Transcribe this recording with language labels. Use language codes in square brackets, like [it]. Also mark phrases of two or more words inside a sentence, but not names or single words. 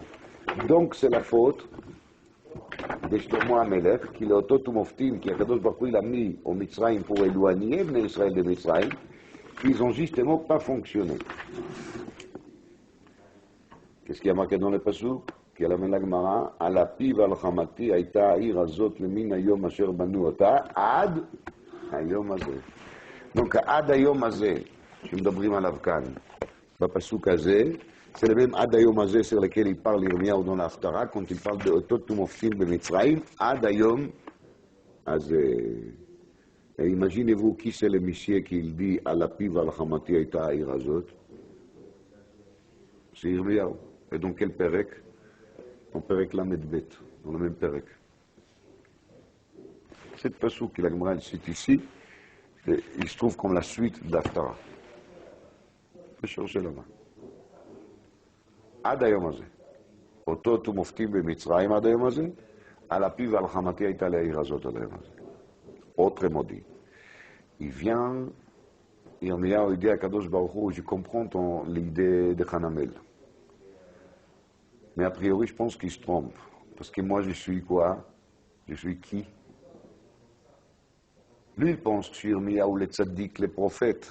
[fr] Donc c'est la faute de Shlomo Amelech, qui est [he] אותות מופתים, [fr] qui [he] הקדוש ברוך הוא [fr] il a mis au Mitzrayim pour éloigner [he] בני ישראל [fr] de Mitzrayim, ils n'ont justement pas fonctionné. Qu'est-ce qu'il y a marqué dans le Pasuk? Qui a la Gemara, [he] על אפיו ועל חמתי הייתה העיר הזאת למין היום אשר בנו אותה עד היום הזה. Donc עד היום הזה, שמדברים עליו כאן, בפסוק הזה, [fr] c'est le même [he] עד היום הזה [fr] sur lequel il parle ירמיהו dans l'Haftara, quand il parle [he] באותות ומופתים במצרים, עד היום הזה. [fr] Et imaginez-vous qui c'est le monsieur qui dit [he] על אפיו ועל חמתי הייתה העיר הזאת? [fr] C'est [he] ירמיהו. [fr] Et donc quel pérec? [he] On פרק למד בית, [fr] dans le même Perek. Cette passage que la Gemara cite ici, il se trouve comme la suite d'Aftara. Je vais chercher là-bas. [he] עד היום הזה, אותות ומופתים במצרים עד היום הזה, על אפיו ועל חמתי הייתה לעיר הזאת עד היום הזה. [fr] Autrement dit, il vient, Yirmiyahu dit à [he] קדוש ברוך הוא, [fr] je comprends l'idée de Hanamel. Mais a priori, je pense qu'il se trompe. Parce que moi, je suis quoi? Je suis qui? Lui, il pense que je suis Yirmiyahu, les tzaddik, les prophètes.